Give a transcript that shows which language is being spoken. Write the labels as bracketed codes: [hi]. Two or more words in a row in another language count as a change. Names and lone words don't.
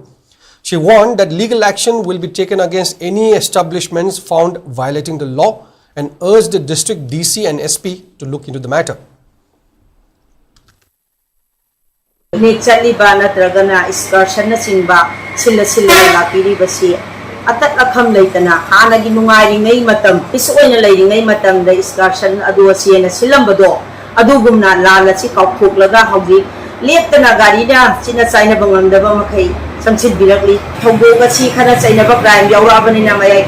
[en] She warned that legal action will be taken against any establishments found violating the law and urged the district DC and SP to look into the matter. [mni] Atat akham leitana hanagi nungairingai matam isuoina leiringai matam da excursion adu asiena silambado adugumna lalachi kauphoklaga hauji leptana gari da china chaina bangamdaba makai samsit birakli thogoga chi khana chaina ba crime yaurabani na mayai